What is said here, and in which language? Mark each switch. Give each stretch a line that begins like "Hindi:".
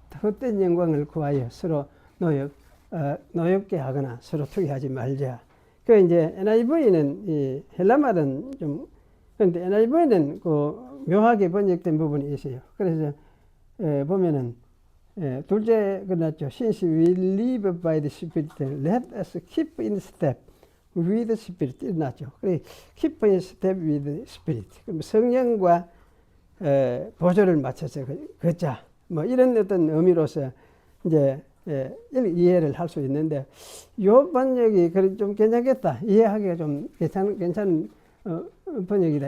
Korean: 헛된 영광을 구하여 서로 노엽게 하거나 서로 투기하지 말자. 그 이제 NIV는 이 헬라말은 좀 그런데 NIV는 그 묘하게 번역된 부분이 있어요. 그래서 보면은 둘째 끝났죠.
English: Since we live by the Spirit, let us keep in step with the Spirit.
Korean: 일어났죠. 그래
English: keep in step with the Spirit.
Korean: 그럼 성령과 보조를 맞춰서 걷자. 뭐 이런 어떤 의미로서 이제 이해를 할 수 있는데 요 번역이 좀 괜찮겠다. 이해하기가 좀 괜찮은 번역이다.